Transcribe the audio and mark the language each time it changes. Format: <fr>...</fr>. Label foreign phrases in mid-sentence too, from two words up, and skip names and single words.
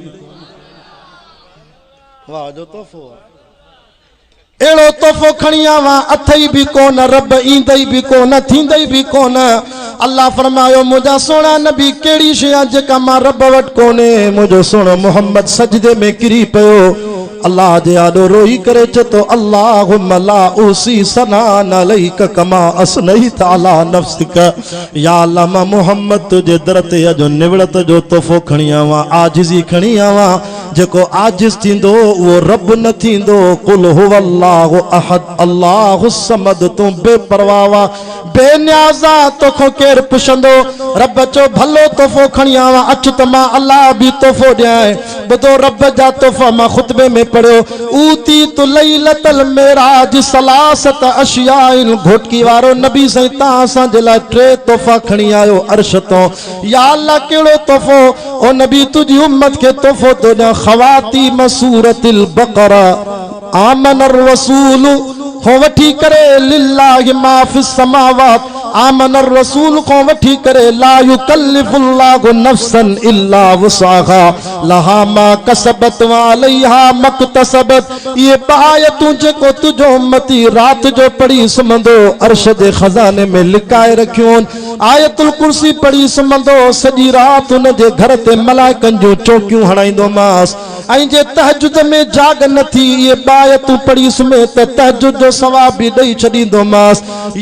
<sd>वाह जो तोहफ़ो आहे। अहिड़ो तोहफ़ो खणी आवां अथई बि कोन रब ईंदई बि कोन थींदई बि कोन। अल्लाह फरमायो मुंहिंजा सोना नबी कहिड़ी शइ आहे जेका मां रब वटि कोन्हे। मुंहिंजो सोनो मोहम्मद सजदे में किरी पियो। अल्लाह जे आॾो रोई करे चए थो</sd> <ar>اللهم لا أحصي ثناء عليك كما أثنيت على نفسك.</ar> <sd>या अल्लाह मां मोहम्मद तुझे दर ते अॼु निवड़त जो तोहफ़ो खणी आवां आजिज़ी खणी आवां। जेको आजिज़ थींदो उहो रब न थींदो।</sd> <ar>قل هو الله أحد الله الصمد.</ar> <sd>तूं बेपरवाह बेनियाज़ा तोखो केरु पुछंदो। रब चो भलो तोहफ़ो खणी आवां अच त मां अल्लाह बि तोहफ़ो ॾियां। ॿुधो रब जा तोहफ़ा मां खुतबे में पढ़ियो।</sd> <ar>أوتيت ليلة المعراج ثلاثة أشياء.</ar> <sd>घोटकी वारो नबी साईं तव्हां असांजे लाइ 3 तोहफ़ा खणी आयो अर्श तो। या अल्लाह कहिड़ो तोहफ़ो। ओ नबी तुंहिंजी उम्मत खे तोहफ़ो थो ॾियां।</sd> <ar>خواتيم سورة البقرة آمن الرسول</ar> <sd>हो वठी करे</sd> <ar>لله ما في السماوات. آمن الرسول</ar> <sd>को वठी करे</sd> <ar>لا يكلف الله نفسا إلا وسعها لها ما كسبت وعليها ما اكتسبت.</ar> <sd>ये आयतूं जेको तुझो उम्मती रात जो पढ़ी सुम्हंदो अर्श जे खजाने में लिकाए रखियूं। आयतुल कुर्सी पढ़ी सुम्हंदो सॼी रात उन जे घर ते मलाइकनि जूं चौकियूं हणाईंदोमांसि। ऐं जे तहजुद में जाग न थी ये आयतूं पढ़ी सुम्हे त तहजुद जो सवाब बि ॾेई छॾींदोमांसि।</sd>